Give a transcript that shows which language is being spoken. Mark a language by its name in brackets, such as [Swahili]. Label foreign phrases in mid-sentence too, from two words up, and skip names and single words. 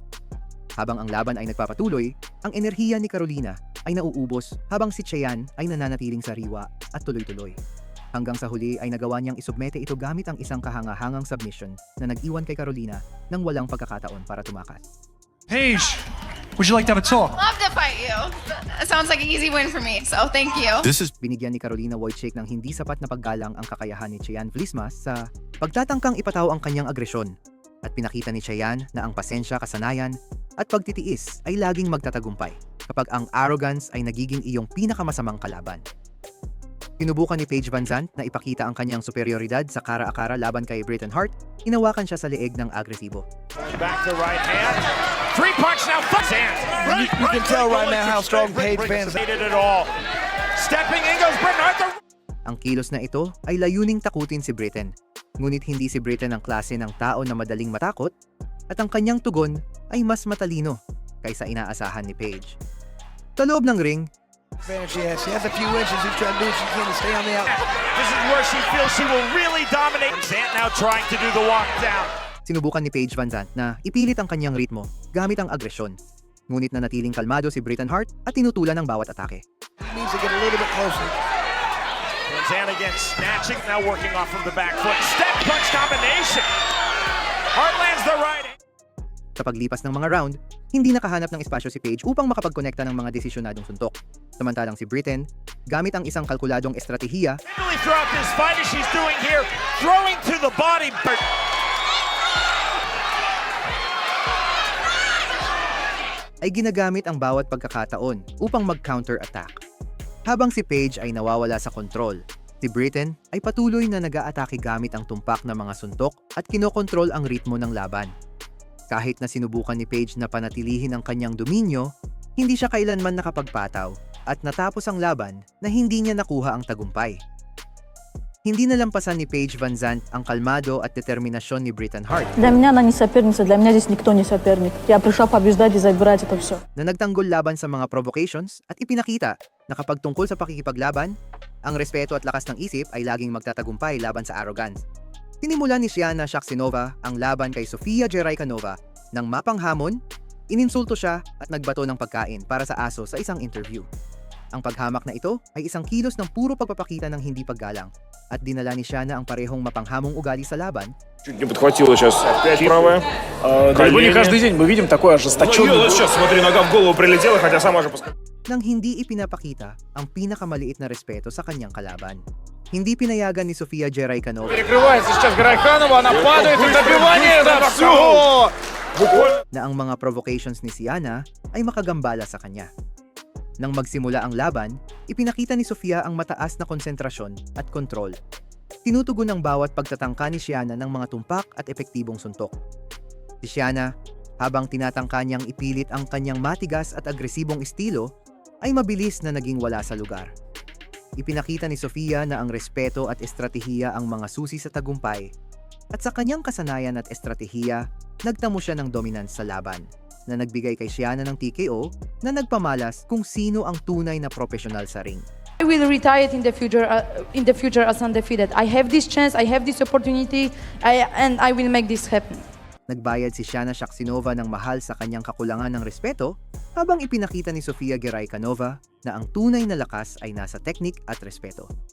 [Filipino] Habang ang laban ay nagpapatuloy, ang enerhiya ni Carolina ay nauubos habang si Cheyenne ay nananatiling sariwa at tuloy-tuloy. Hanggang sa huli ay nagawa niyang isubmete ito gamit ang isang kahangahangang submission na nag-iwan kay Carolina ng walang pagkakataon para tumakas. [English] Paige, would you like to have a talk? Love to fight you. That sounds like an easy win for me, so thank you. [Filipino] Binigyan ni Carolina Wojcik ng hindi sapat na paggalang ang kakayahan ni Cheyenne Vlismas sa pagtatangkang ipataw ang kanyang agresyon at pinakita ni Cheyenne na ang pasensya, kasanayan at pagtitiis ay laging magtatagumpay kapag ang arrogance ay nagiging iyong pinakamasamang kalaban. Sinubukan ni Paige Van Zandt na ipakita ang kanyang superioridad sa kara-akara laban kay Britain Hart, inawakan siya sa leeg ng agresibo. [English] Back to right hand. Three punch now. You can tell right now how strong Paige fans are. It all. Stepping in goes Britain Hart. [Filipino] Ang kilos na ito ay layuning takutin si Britain. Ngunit hindi si Britain ang klase ng tao na madaling matakot at ang kanyang tugon ay mas matalino kaysa inaasahan ni Paige. Sa loob ng ring, [English] She has a few inches. She's trying to do what she can to stay on the out. This is where she feels she will really dominate. Zant now trying to do the walk down. [Filipino] sinubukan ni Paige Van Zandt na ipilit ang kanyang ritmo gamit ang agresyon. Ngunit nanatiling kalmado si Britain Hart at tinutulan ang bawat atake. [English] He needs to get a little bit closer. Van Zandt again snatching, now working off from the back foot. Step punch combination. Hart lands the right. [Filipino] Sa paglipas ng mga round, hindi nakahanap ng espasyo si Paige upang makapagkonekta ng mga desisyonadong suntok. Samantalang si Britain, gamit ang isang kalkuladong estratehiya, [English] Really throughout this fight as she's doing here, throwing to the body. [Filipino] ay ginagamit ang bawat pagkakataon upang mag-counter-attack. Habang si Paige ay nawawala sa kontrol, si Britain ay patuloy na nag-aatake gamit ang tumpak na mga suntok at kinokontrol ang ritmo ng laban. Kahit na sinubukan ni Paige na panatilihin ang kanyang dominyo, hindi siya kailanman nakapagpataw at natapos ang laban na hindi niya nakuha ang tagumpay. Hindi nalampasan ni Paige Van Zandt ang kalmado at determinasyon ni Britain Hart [Russian] Для меня она не соперница, для меня здесь никто не соперник. Я пришла побеждать и забирать это все. [Filipino] na nagtanggol laban sa mga provocations at ipinakita na kapag tungkol sa pakikipaglaban, ang respeto at lakas ng isip ay laging magtatagumpay laban sa arrogance. Sinimulan ni Shiana Shaksinova ang laban kay Sofia Jeraykanova nang mapanghamon, ininsulto siya at nagbato ng pagkain para sa aso sa isang interview. Ang paghamak na ito ay isang kilos ng puro pagpapakita ng hindi paggalang at dinala ni Shiana ang parehong mapanghamong ugali sa laban. [Russian] Чуть не подхватила сейчас. Опять правая. Далеко не каждый день мы видим такой ожесточенный. Вот сейчас, смотри, нога в голову прилетела, хотя сама же пускай. [Filipino] Nang hindi ипinapakita ang pinakamaliit na respeto sa kanyang kalaban. Hindi pinayagan ni Sofia Jeraykanova [Russian] Перекрывается сейчас Гарайханова, она падает и добивание, да, все! [Filipino] na ang mga provocations ni Shiana ay makagambala sa kanya. Nang magsimula ang laban, ipinakita ni Sofia ang mataas na konsentrasyon at kontrol. Tinutugon ang bawat pagtatangka ni Shiana ng mga tumpak at epektibong suntok. Si Shiana, habang tinatangka niyang ipilit ang kanyang matigas at agresibong estilo, ay mabilis na naging wala sa lugar. Ipinakita ni Sofia na ang respeto at estratehiya ang mga susi sa tagumpay, at sa kanyang kasanayan at estratehiya, nagtamo siya ng dominance sa laban, na nagbigay kay Shiana ng TKO na nagpamalas kung sino ang tunay na profesional sa ring. [English] I will retire in the future as undefeated. I have this chance, I have this opportunity, and I will make this happen. [Filipino] Nagbayad si Shiana Shaksinova ng mahal sa kanyang kakulangan ng respeto habang ipinakita ni Sofia Jeraykanova na ang tunay na lakas ay nasa teknik at respeto.